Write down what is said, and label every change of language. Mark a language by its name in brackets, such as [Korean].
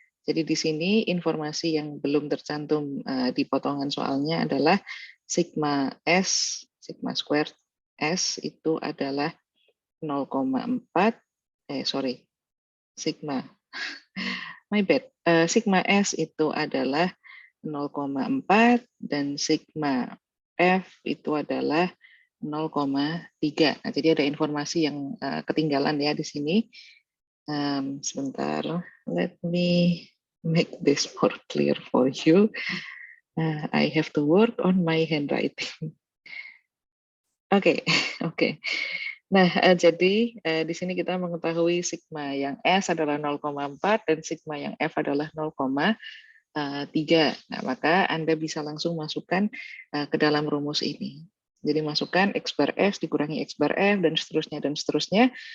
[Indonesian] Jadi di sini informasi yang belum tercantum di potongan soalnya adalah sigma S, sigma squared S itu adalah 0,4 sigma. [English] My bad. [Indonesian] Sigma S itu adalah 0,4 dan sigma F itu adalah 0,3. Nah, jadi ada informasi yang ketinggalan ya di sini. Sebentar, [English] let me make this more clear for you. I have to work on my handwriting. Oke. [Indonesian] Nah, jadi di sini kita mengetahui sigma yang S adalah 0,4 dan sigma yang F adalah 0,3. Nah, maka Anda bisa langsung masukkan ke dalam rumus ini. Jadi masukkan X bar S dikurangi X bar F dan seterusnya.